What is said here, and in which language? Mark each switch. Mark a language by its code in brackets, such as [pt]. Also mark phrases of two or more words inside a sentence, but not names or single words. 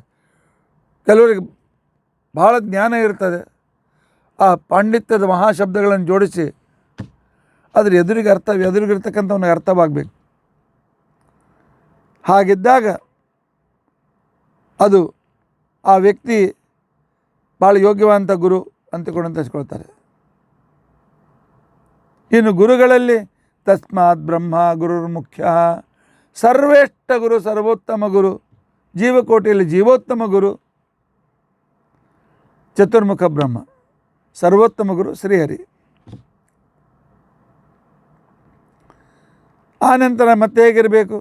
[kn] ಕೆಲವರಿಗೆ ಭಾಳ ಜ್ಞಾನ ಇರ್ತದೆ, ಆ ಪಾಂಡಿತ್ಯದ ಮಹಾಶಬ್ದಗಳನ್ನು ಜೋಡಿಸಿ ಅದ್ರ ಎದುರಿಗಿರ್ತಕ್ಕಂಥವನಿಗೆ ಅರ್ಥವಾಗಬೇಕು. ಹಾಗಿದ್ದಾಗ ಅದು ಆ ವ್ಯಕ್ತಿ ಭಾಳ ಯೋಗ್ಯವಂತ ಗುರು ಅಂತಕೊಂಡು ಹಚ್ಕೊಳ್ತಾರೆ. ಇನ್ನು ಗುರುಗಳಲ್ಲಿ [sa] ತಸ್ಮಾತ್ ಬ್ರಹ್ಮ ಗುರುರ್ ಮುಖ್ಯ, [kn] ಸರ್ವೇಷ್ಠ ಗುರು ಸರ್ವೋತ್ತಮ ಗುರು, ಜೀವಕೋಟಿಯಲ್ಲಿ ಜೀವೋತ್ತಮ ಗುರು ಚತುರ್ಮುಖ ಬ್ರಹ್ಮ, ಸರ್ವೋತ್ತಮ ಗುರು ಶ್ರೀಹರಿ. ಆನಂತರ ಮತ್ತೆ ಹೇಗಿರಬೇಕು?